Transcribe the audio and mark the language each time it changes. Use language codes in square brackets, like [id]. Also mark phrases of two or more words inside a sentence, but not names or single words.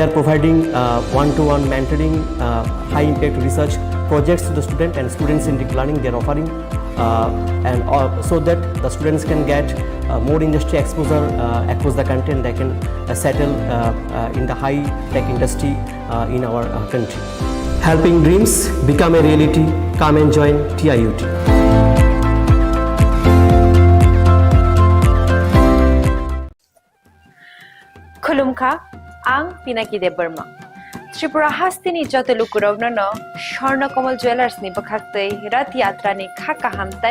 [en] They are providing one-to-one mentoring, high-impact research projects to the student and students centric learning they are offering, so that the students can get more industry exposure across the country, and they can settle in the high tech industry in our country. Helping dreams become a reality. Come and join TIUT. [brx] खुलुमखा आं पिनाकी देव बर्मा त्रिपुरा हास्तिनी जत लुकुरगनो स्वर्णकमल ज्वेलर्सनि बखाक्तै रथ यात्रानि खाका हामताय